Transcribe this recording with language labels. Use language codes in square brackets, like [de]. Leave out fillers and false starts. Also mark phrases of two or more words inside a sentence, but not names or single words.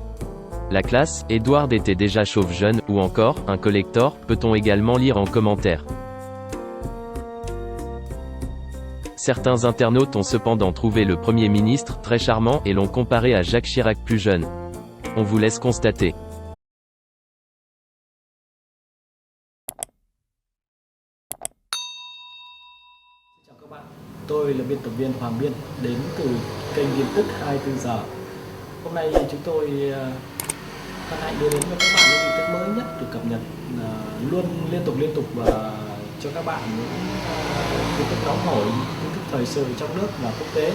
[fr] La classe, Édouard était déjà chauve jeune, ou encore, un collector, peut-on également lire en commentaire. Certains internautes ont cependant trouvé le Premier ministre très charmant et l'ont comparé à Jacques Chirac plus jeune. On vous laisse constater. [vi] Chào các bạn, tôi là biên tập viên Hoàng Biên đến từ kênh tin tức 24 giờ. Hôm nay chúng tôi hân hạnh đưa đến cho các bạn những tin tức mới nhất được cập nhật luôn liên tục và cho các bạn những tin tức nóng hổi, tin tức thời sự trong nước và quốc tế.